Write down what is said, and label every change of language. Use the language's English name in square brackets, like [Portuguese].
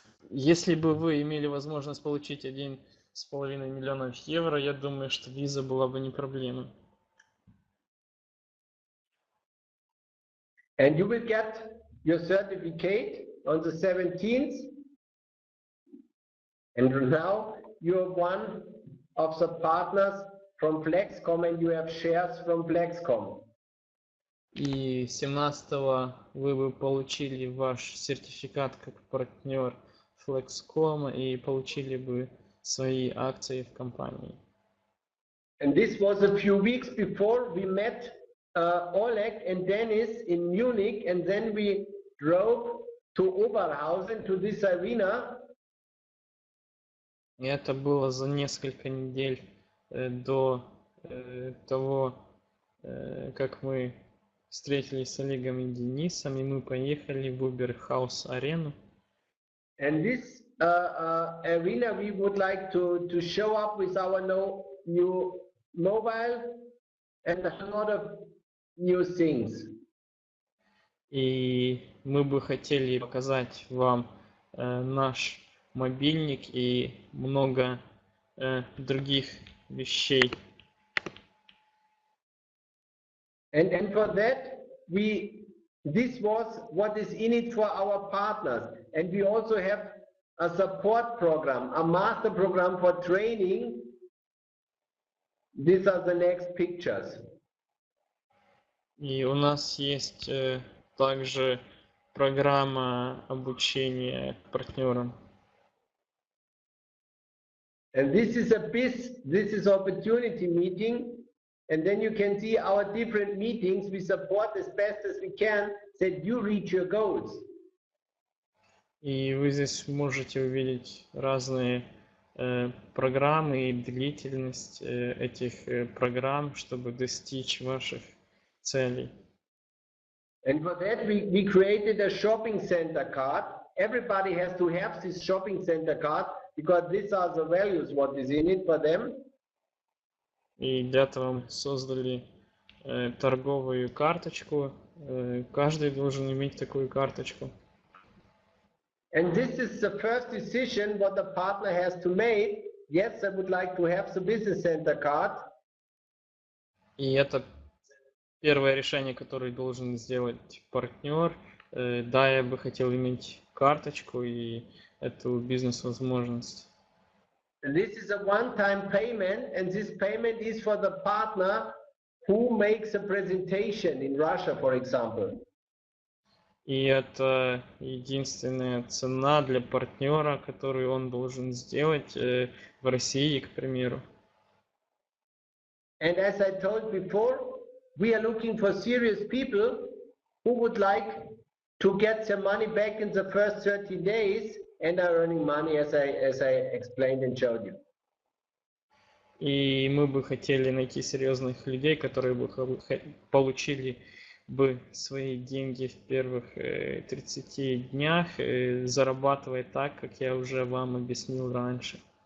[Russian] Если бы вы имели возможность получить 1,5 миллиона евро, я думаю, что виза была бы не проблемой. [English] And you will get your certificate on the 17th. And now you're one of the partners from Flexkom, and you have shares from Flexkom. [Russian] И 17-го вы бы получили ваш сертификат как партнер Flexkom и получили бы свои акции в компании. [English] And this was a few weeks before we met Oleg and Dennis in Munich, and then we drove to Oberhausen, to this arena. [Russian] И это было за несколько недель до того, как мы встретились с Олегом и Денисом, и мы поехали в Уберхаус арену. [English] And this arena we would like to show up with our new mobile and a lot of new things. [Russian] И мы бы хотели показать вам наш мобильник и много других вещей. [English] And for that, this was what is in it for our partners. And we also have a support program, a master program for training. These are the next pictures. [Russian] И у нас есть также программа обучения партнерам. [English] And this is opportunity meeting. And then you can see our different meetings. We support as best as we can that you reach your goals. [Russian] И вы здесь можете увидеть разные программы и длительность этих программ, чтобы достичь ваших целей. [English] And for that we created a shopping center card. Everybody has to have this shopping center card because these are the values what is in it for them. [Russian] И для этого мы создали торговую карточку. Каждый должен иметь такую карточку. [English] And this is the first decision what the partner has to make. Yes, I would like to have the business center card. [Russian] И это первое решение, которое должен сделать партнер. Да, я бы хотел иметь карточку и эту бизнес-возможность. [English] This is a one-time payment, and this payment is for the partner who makes a presentation in Russia, for example. [Russian] И это единственная цена для партнера, которую он должен сделать в России, к примеру. [English] And as I told before, we are looking for serious people who would like to get their money back in the first 30 days and are earning money, as I explained and showed you. [Russian] И мы бы хотели найти серьезных людей, которые бы получили бы свои деньги в первых 30 днях, зарабатывая так, как я уже вам объяснил раньше.